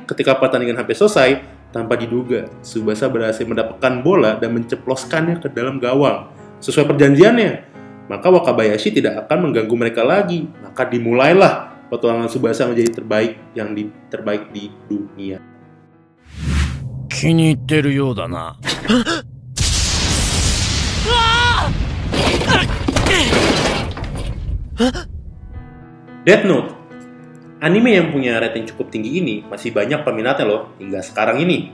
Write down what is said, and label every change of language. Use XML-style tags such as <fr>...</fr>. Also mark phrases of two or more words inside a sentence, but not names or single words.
<id>Ketika pertandingan hampir selesai, tanpa diduga, Tsubasa berhasil mendapatkan bola dan menceploskannya ke dalam gawang. Sesuai perjanjiannya, maka Wakabayashi tidak akan mengganggu mereka lagi. Maka dimulailah petualangan Tsubasa menjadi terbaik di dunia.</id> <ja>気に入ってるようだな。</ja> <id>Death Note. Anime yang punya rating cukup tinggi ini masih banyak peminatnya loh hingga sekarang ini.</id>